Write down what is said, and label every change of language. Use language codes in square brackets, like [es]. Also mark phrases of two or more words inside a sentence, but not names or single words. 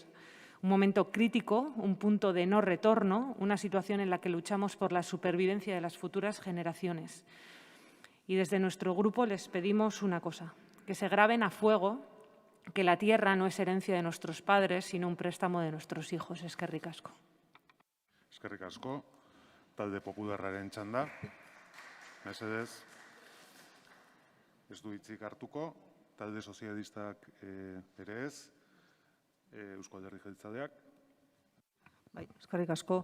[es] Un momento crítico, un punto de no retorno, una situación en la que luchamos por la supervivencia de las futuras generaciones. Y desde nuestro grupo les pedimos una cosa, que se graben a fuego que la tierra no es herencia de nuestros padres, sino un préstamo de nuestros hijos. [eu] Eskerrik asko. Eskerrik asko. Talde Popularraren txanda. Mesedez. Ez du hitzik hartuko. Talde Sozialistak ere ez. Eusko Alderdi Jeltzaleak. Bai, eskerrik asko.